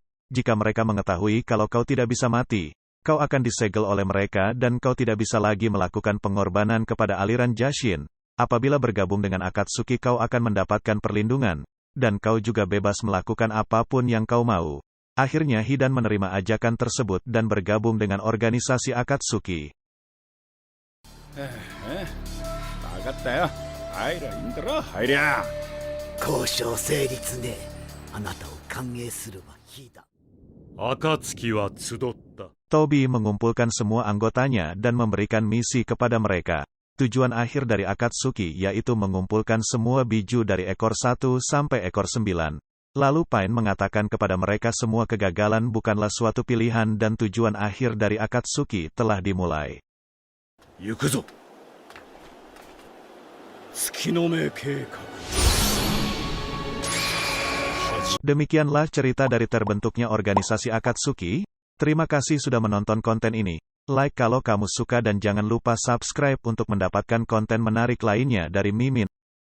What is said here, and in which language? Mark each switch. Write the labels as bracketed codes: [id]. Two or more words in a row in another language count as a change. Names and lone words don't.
[id] Jika mereka mengetahui kalau kau tidak bisa mati, kau akan disegel oleh mereka dan kau tidak bisa lagi melakukan pengorbanan kepada aliran Jashin. Apabila bergabung dengan Akatsuki kau akan mendapatkan perlindungan, dan kau juga bebas melakukan apapun yang kau mau. Akhirnya Hidan menerima ajakan tersebut dan bergabung dengan organisasi Akatsuki. [ja] 分かったよ。入りゃいいんだろ、入りゃ。交渉成立ね。あなたを歓迎するわ。暁は集った。 [id] Tobi mengumpulkan semua anggotanya dan memberikan misi kepada mereka. Tujuan akhir dari Akatsuki yaitu mengumpulkan semua biju dari ekor 1 sampai ekor 9. Lalu Pain mengatakan kepada mereka semua kegagalan bukanlah suatu pilihan dan tujuan akhir dari Akatsuki telah dimulai. [ja] 行くぞ。月の目計画。 [id] Demikianlah cerita dari terbentuknya organisasi Akatsuki. Terima kasih sudah menonton konten ini. Like kalau kamu suka dan jangan lupa subscribe untuk mendapatkan konten menarik lainnya dari Mimin.